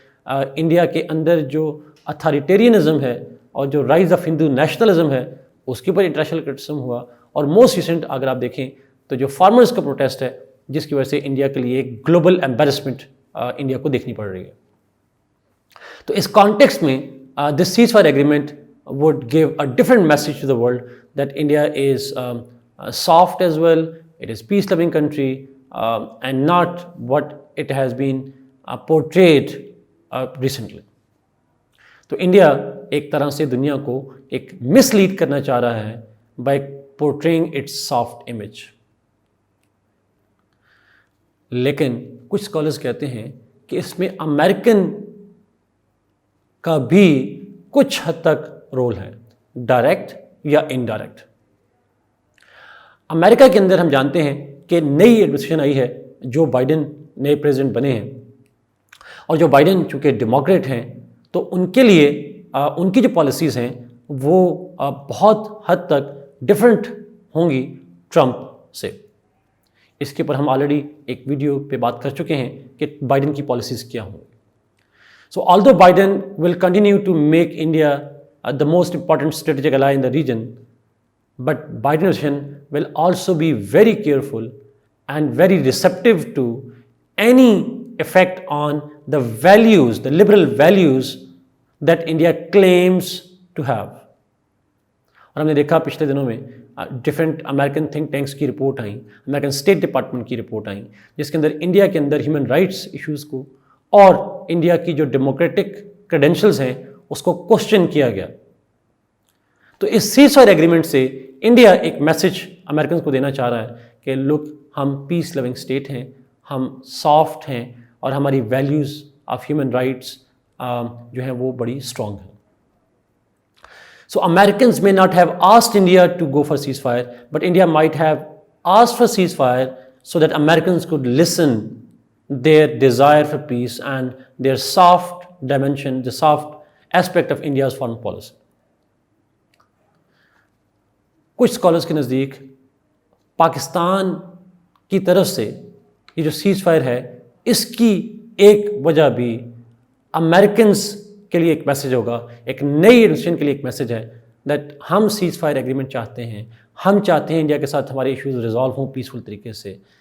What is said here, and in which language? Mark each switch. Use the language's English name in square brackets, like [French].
[Urdu] India کے اندر جو authoritarianism ہے اور جو رائز آف ہندو نیشنلزم ہے اس کے اوپر انٹرنیشنل کرٹیسزم ہوا. اور موسٹ ریسنٹ اگر آپ دیکھیں تو جو فارمرز کا پروٹیسٹ ہے جس کی وجہ سے انڈیا کے لیے ایک گلوبل ایمبیرسمنٹ انڈیا کو دیکھنی پڑ رہی ہے. تو اس کانٹیکسٹ میں [English] This ceasefire agreement would give a different message to the world that India is soft as well, it is peace loving country, and not what it has been portrayed recently. [Urdu] تو India ایک طرح سے دنیا کو ایک مس lead کرنا چاہ رہا ہے [English] by portraying its soft image. [Urdu] لیکن کچھ اسکالرز کہتے ہیں کہ اس میں امریکن کا بھی کچھ حد تک رول ہے, ڈائریکٹ یا انڈائریکٹ. امریکہ کے اندر ہم جانتے ہیں کہ نئی ایڈمنسٹریشن آئی ہے, جو بائیڈن نئے پریزیڈنٹ بنے ہیں, اور جو بائیڈن چونکہ ڈیموکریٹ ہیں تو ان کے لیے ان کی جو پالیسیز ہیں وہ بہت حد تک ڈفرینٹ ہوں گی ٹرمپ سے. اس کے اوپر ہم آلریڈی ایک ویڈیو پہ بات کر چکے ہیں کہ بائیڈن کی پالیسیز کیا ہوں. [English] So although Biden will continue to make India the most important strategic ally in the region, but Biden administration will also be very careful and very receptive to any effect on the values, the liberal values that India claims to have. [Urdu] اور ہم نے دیکھا پچھلے دنوں میں different American think tanks کی report آئیں, American state department کی رپورٹ آئیں, جس کے اندر انڈیا کے اندر ہیومن رائٹس ایشوز کو اور انڈیا کی جو ڈیموکریٹک کریڈینشلز ہیں اس کو کوشچن کیا گیا. تو اس سیز فائر ایگریمنٹ سے انڈیا ایک میسج امریکنز کو دینا چاہ رہا ہے کہ لک, ہم پیس لونگ اسٹیٹ ہیں, ہم سافٹ ہیں, اور ہماری ویلیوز آف ہیومن رائٹس جو ہیں وہ بڑی اسٹرانگ ہیں. [English] So Americans may not have asked India to go for ceasefire, but India might have asked for ceasefire so that Americans could listen their desire for peace and their soft dimension, the soft aspect of India's foreign policy. [Urdu] کچھ scholars کے نزدیک پاکستان کی طرف سے یہ جو cease fire ہے اس کی ایک وجہ بھی امریکنز کے لیے ایک میسج ہوگا, ایک نئی ایڈمنسٹریشن کے لیے ایک میسج ہے دیٹ ہم سیز فائر ایگریمنٹ چاہتے ہیں, ہم چاہتے ہیں انڈیا کے ساتھ ہمارے ایشوز ریزالو ہوں پیسفل طریقے سے.